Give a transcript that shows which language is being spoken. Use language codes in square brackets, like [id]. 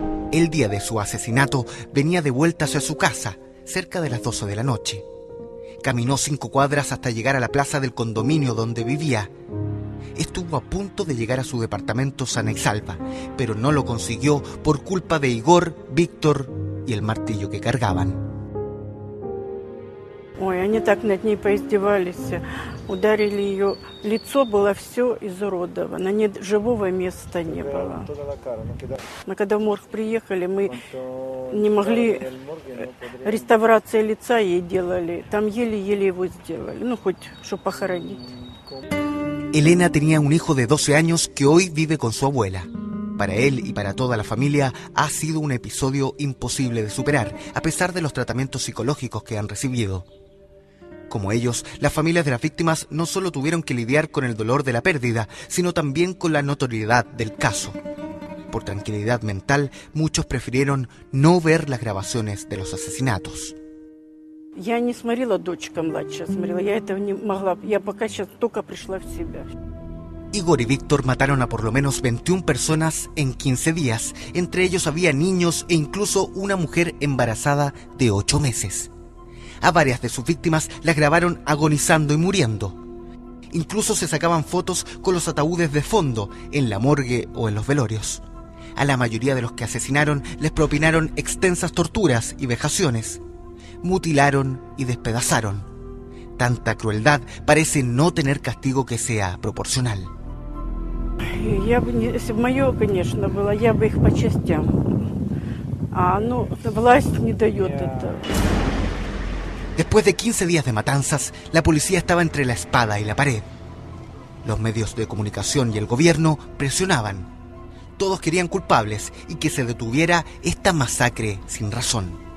[es] El día de su asesinato venía de vuelta hacia su casa, cerca de las 12 de la noche. Caminó 5 cuadras hasta llegar a la plaza del condominio donde vivía. Estuvo a punto de llegar a su departamento sana y salva, pero no lo consiguió por culpa de Igor, Víctor y el martillo que cargaban. [ru] Ой, они так над ней поиздевались, ударили ее, лицо было все изуродовано, живого места не было. Но когда в морг приехали, мы не могли, реставрация лица ей делали, там еле-еле его сделали, ну хоть, чтобы похоронить. [es] Elena tenía un hijo de 12 años que hoy vive con su abuela. Para él y para toda la familia ha sido un episodio imposible de superar, a pesar de los tratamientos psicológicos que han recibido. Como ellos, las familias de las víctimas no solo tuvieron que lidiar con el dolor de la pérdida, sino también con la notoriedad del caso. Por tranquilidad mental, muchos prefirieron no ver las grabaciones de los asesinatos. [ru] Я не смотрела, дочка младшая смотрела, я этого не могла, я пока сейчас только пришла в себя. [es] Igor y Víctor mataron a por lo menos 21 personas en 15 días. Entre ellos había niños e incluso una mujer embarazada de 8 meses. A varias de sus víctimas las grabaron agonizando y muriendo. Incluso se sacaban fotos con los ataúdes de fondo, en la morgue o en los velorios. A la mayoría de los que asesinaron les propinaron extensas torturas y vejaciones. Mutilaron y despedazaron. Tanta crueldad parece no tener castigo que sea proporcional. [ru] Я бы, если бы мое, конечно, было, я бы их по частям. А ну, власть не дает это. [es] Después de 15 días de matanzas, la policía estaba entre la espada y la pared. Los medios de comunicación y el gobierno presionaban. Todos querían culpables y que se detuviera esta masacre sin razón.